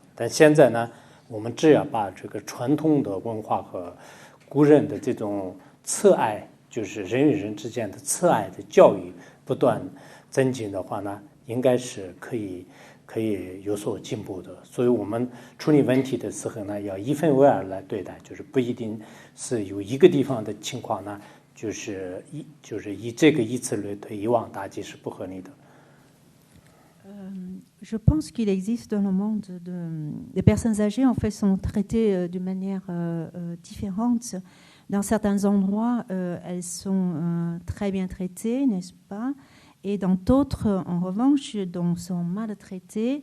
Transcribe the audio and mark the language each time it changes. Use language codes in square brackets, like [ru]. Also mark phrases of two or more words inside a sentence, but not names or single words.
[zh] 但现在呢，我们只要把这个传统的文化和古人的这种慈爱，就是人与人之间的慈爱的教育不断增进的话呢，应该是可以有所进步的。所以我们处理问题的时候呢，要一分为二来对待，就是不一定是有一个地方的情况呢，就是以这个以此类推，以往大计是不合理的。 [fr] Je pense qu'il existe dans le monde des personnes âgées en fait sont traitées d'une manière différente. Dans certains endroits, elles sont très bien traitées, n'est-ce pas? Et dans d'autres, en revanche, sont maltraitées.